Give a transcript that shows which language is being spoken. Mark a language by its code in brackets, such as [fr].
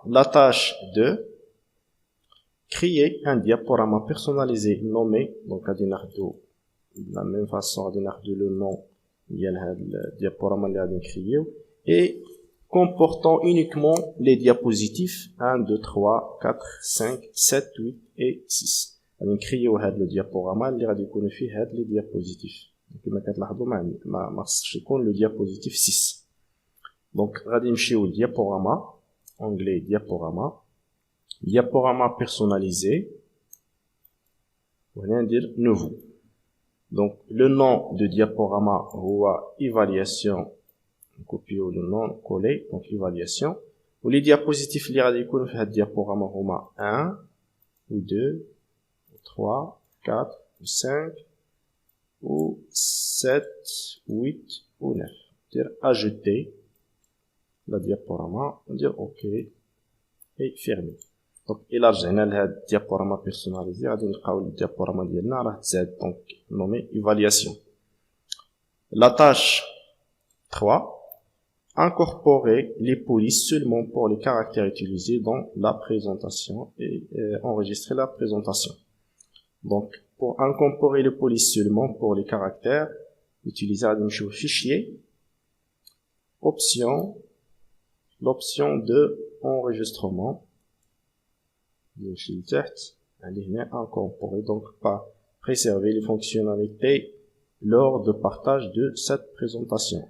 [fr] La tâche 2, créer un diaporama personnalisé nommé. Donc, غادي ناخدو de la même façon غادي ناخدو le nom ديال هاد الديابورama اللي غادي نكرييو et comportant uniquement les diapositifs 1, 2, 3, 4, 5, 7, 8 et 6. [ar] غادي نكرييو هاد لو ديابورama اللي غادي يكونوا فيه هاد لي ديابوزيتيف. كما كتلاحظوا ما خصش يكون لو ديابوزيتيف 6. دونك غادي نمشيو للديابورama onglet diaporama personnalisé وهنا ندير nouveau. [fr] Donc le nom de diaporama هو évaluation, copier le nom coller donc évaluation. [ar] و les diapositifs اللي غادي يكونوا في هاد الديابورama هما 1 ou 2 ou 3 4 ou 5 ou 7 8 ou 9. [fr] dire ajouter la diaporama, on dire OK et fermer. [ar] Donc إلا رجعنا لهاد الديابورama personnalisé غادي نلقاو الديابورama ديالنا راه تزاد donc nommé évaluation. [fr] La tâche 3, incorporer les polices seulement pour les caractères utilisés dans la présentation et enregistrer la présentation. Donc pour incorporer les polices seulement pour les caractères utilisés غادي نمشيو fichier l'option de enregistrement نمشي لتحت عندي هنا incorporer donc pas préserver les fonctionnalités lors de partage de cette présentation.